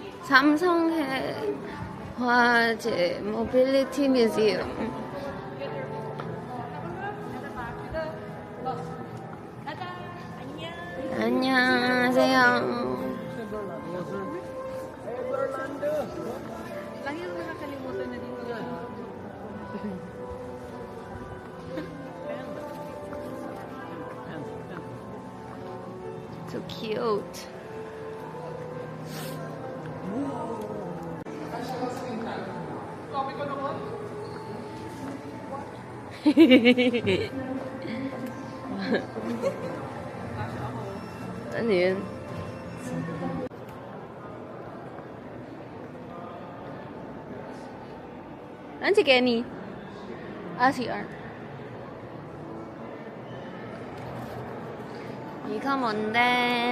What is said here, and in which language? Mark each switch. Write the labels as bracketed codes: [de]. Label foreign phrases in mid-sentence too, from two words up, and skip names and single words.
[ko] 삼성해 화재 모빌리티 뮤지엄. 안녕하세요. [tl] Lagi ko nakakalimutan na dito. [en] So cute. [tl] Ano yun? Ano si Kenny? [ko] Si R. 이거 뭔데?